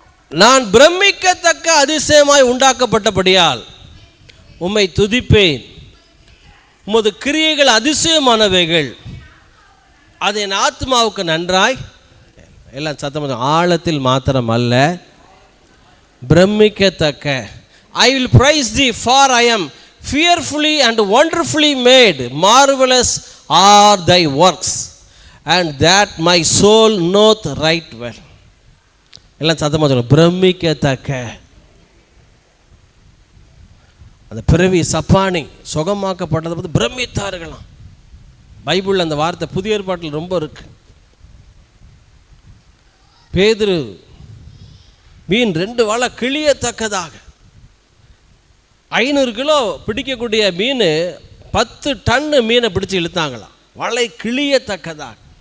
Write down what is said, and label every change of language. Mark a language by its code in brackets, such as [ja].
[ta] நான் பிரமிக்கத்தக்க அதிசயமாய் உண்டாக்கப்பட்டபடியால் உம்மை துதிப்பேன். உமது கிரியைகள் அதிசயமானவைகள், அது என் ஆத்மாவுக்கு நன்றாய். எல்லாம் சத்தமாக, ஆழத்தில் மாத்திரம் அல்ல, பிரமிக்கத்தக்க. [en] I will praise thee, for I am fearfully and wonderfully made. Marvelous are thy works, and that my soul knoweth right well. [ta] எல்லாம் சத்தமாக சொல்லுங்க, பிரமிக்கத்தக்க. அந்த பிறவி சப்பானி சுகமாக்கப்பட்டதை பற்றி பிரமித்தார்களாம். பைபிளில் அந்த வார்த்தை புதிய ஏற்பாட்டில் ரொம்ப இருக்கு. பேதுரு மீன் 2 வலை கிளியத்தக்கதாக, 500 கிலோ பிடிக்கக்கூடிய மீன் 10 டன்னு மீனை பிடிச்சி இழுத்தாங்களாம், வலை கிளியத்தக்கதாக.